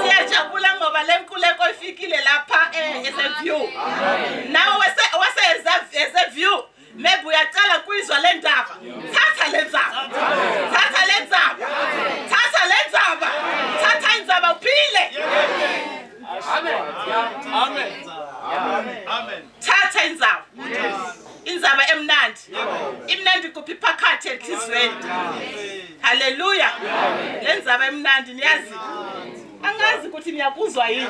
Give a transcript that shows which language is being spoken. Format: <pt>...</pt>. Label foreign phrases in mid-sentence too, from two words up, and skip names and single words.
<zu>Siyajabula ngoba lenkululeko ifikile lapha eSeview. Nawe eSeview maybe uyacala kwizwa lendaba. Thatha lenzaba. Thatha lenzaba. Thatha lenzaba. Thatha inzaba uphile. Amen. Amen. Amen. Thatha inzaba. Inzaba emnandi. Imnandi kuphi phakathi enhlizweni. Hallelujah. Lenzaba emnandi niyazi. Angazi ukuthi niyakuzwa yini.</zu>